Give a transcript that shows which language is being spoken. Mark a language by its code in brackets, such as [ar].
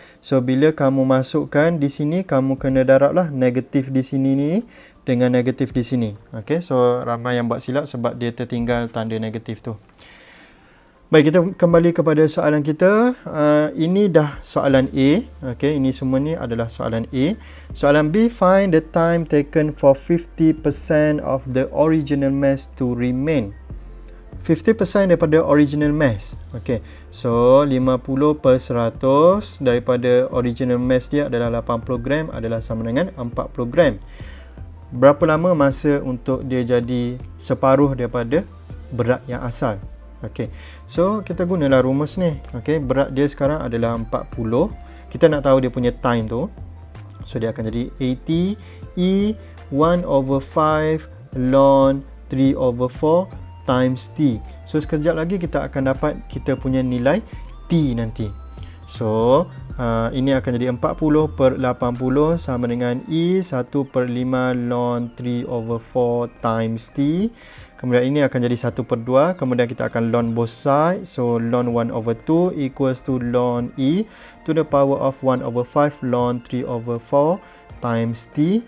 [ms] So, bila kamu masukkan di sini, kamu kena darab lah negatif di sini ni dengan negatif di sini. Okay, so ramai yang buat silap sebab dia tertinggal tanda negatif tu. Baik, kita kembali kepada soalan kita. Ini dah soalan A. Okay, ini semua ni adalah soalan A. [en] Soalan B, find the time taken for 50% of the original mass to remain. [ms] 50% daripada original mass. Okay, so 50 per 100 daripada original mass dia adalah 80 gram adalah sama dengan 40 gram. Berapa lama masa untuk dia jadi separuh daripada berat yang asal? Okay, so kita gunalah rumus ni. Okay, berat dia sekarang adalah 40. Kita nak tahu dia punya time tu. So, dia akan jadi 80 E [en] 1 over 5 ln 3 over 4 times T. [ms] So, sekejap lagi kita akan dapat kita punya nilai T nanti. So, ini akan jadi 40 per 80 sama dengan E 1 per 5 ln 3 [en] over 4 times T. [ms] Kemudian ini akan jadi 1 per 2. Kemudian kita akan ln [en] both sides. So, ln 1 over 2 equals to ln E to the power of 1 over 5 ln 3 over 4 times T.